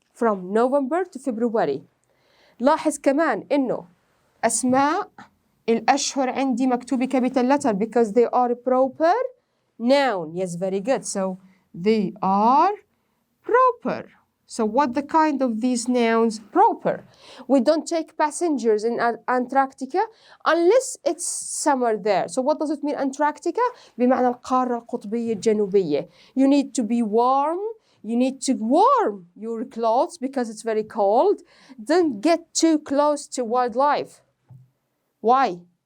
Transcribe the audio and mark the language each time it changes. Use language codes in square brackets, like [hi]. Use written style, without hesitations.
[en] From November to February. [ar] لاحظ كمان إنه أسماء الأشهر عندي مكتوبة [en] capital letter because they are proper noun. Yes, very good. So they are proper. So what the kind of these nouns? Proper. We don't take passengers in Antarctica unless it's summer there. So what does it mean Antarctica? [ar] بمعنى القارة القطبية الجنوبية. [en] You need to be warm. You need to warm your clothes because it's very cold. Don't get too close to wildlife. Why?